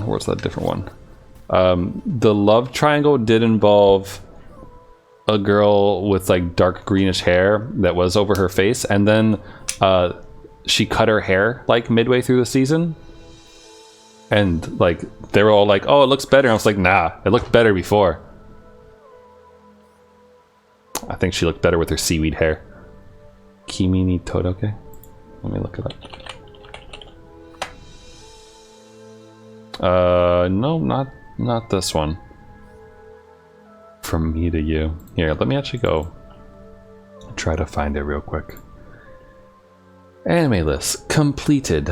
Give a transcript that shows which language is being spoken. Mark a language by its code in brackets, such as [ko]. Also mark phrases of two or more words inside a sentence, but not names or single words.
[en] Or was that a different one? The love triangle did involve a girl with like dark greenish hair that was over her face, and then she cut her hair like midway through the season, and like they were all like, oh, it looks better. And I was like, nah, it looked better before. I think she looked better with her seaweed hair. Kimi ni Todoke? Let me look it up. No, not this one. From me to you. Here, let me actually go try to find it real quick. Anime list completed.